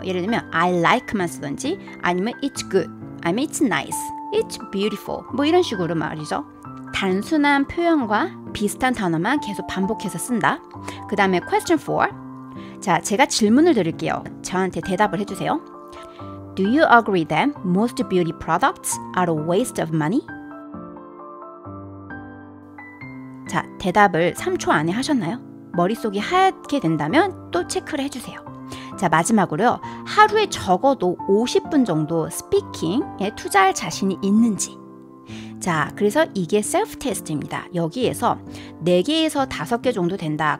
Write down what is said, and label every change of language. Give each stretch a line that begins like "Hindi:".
Korean: 예를 들면
English: I like
Korean: 만 쓰든지 아니면
English: It's good,
Korean: 아니면
English: It's nice, It's beautiful
Korean: 뭐 이런 식으로 말이죠. 단순한 표현과 비슷한 단어만 계속 반복해서 쓴다. 그 다음에 question 4. 자, 제가 질문을 드릴게요. 저한테 대답을 해주세요.
English: Do you agree that most beauty products are a waste of money?
Korean: 자, 대답을 3초 안에 하셨나요? 머릿속이 하얗게 된다면 또 체크를 해주세요. 자, 마지막으로요, 하루에 적어도 50분 정도 스피킹에 투자할 자신이 있는지. 자, 그래서 이게 셀프 테스트입니다. 여기에서 4개에서 5개 정도 된다.